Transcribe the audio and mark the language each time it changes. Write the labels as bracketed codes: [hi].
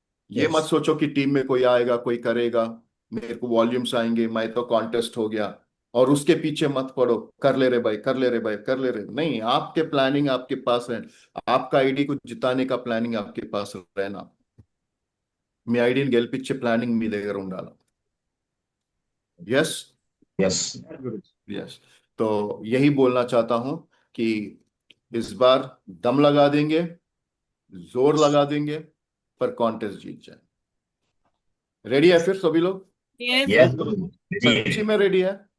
[hi] ये मत [en] Yes. [hi] सोचो कि टीम में कोई आएगा, कोई करेगा, मेरे को वॉल्यूम्स आएंगे, मैं तो कॉन्टेस्ट हो गया, और उसके पीछे मत पड़ो, कर ले रे भाई, कर ले रे भाई, कर ले रे। नहीं, आपके प्लानिंग आपके पास है, आपका आईडी को जिताने का प्लानिंग आपके पास रहना। [te] మీ ఐడిని గెలిపించే ప్లానింగ్ మీ దగ్గర ఉండాలి। [en] Yes Yes. [hi] यस, तो यही बोलना चाहता हूं कि इस बार दम लगा देंगे, जोर लगा देंगे, पर कॉन्टेस्ट जीत जाए। रेडी है फिर सभी लोग? [en] Yes. Yes. [hi] सच्ची में रेडी है?